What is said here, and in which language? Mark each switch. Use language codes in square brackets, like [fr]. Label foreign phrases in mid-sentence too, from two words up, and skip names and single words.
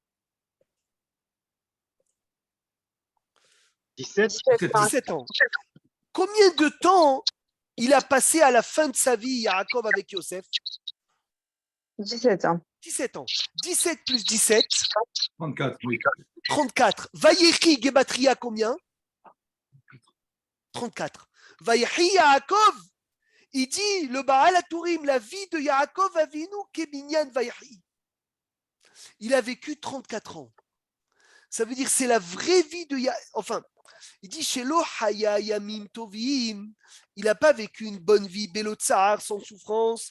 [fr] 17. 17 ans. Combien de temps il a passé à la fin de sa vie, Yaakov, avec Yosef? 17 ans. 17 ans. 17 plus 17, 34, oui. 34. [he] ויחי גימטריה [fr] combien? [he] 34. ויחי יעקב, [fr] il dit, le Baal HaTurim, la vie de [he] יעקב אבינו, כמניין ויחי. [fr] Il a vécu 34 ans. Ça veut dire c'est la vraie vie de Yaakov. Enfin, il dit [he] שלא היו ימים טובים. [fr] Il n'a pas vécu une bonne vie, [he] בלא צער, [fr] sans souffrance.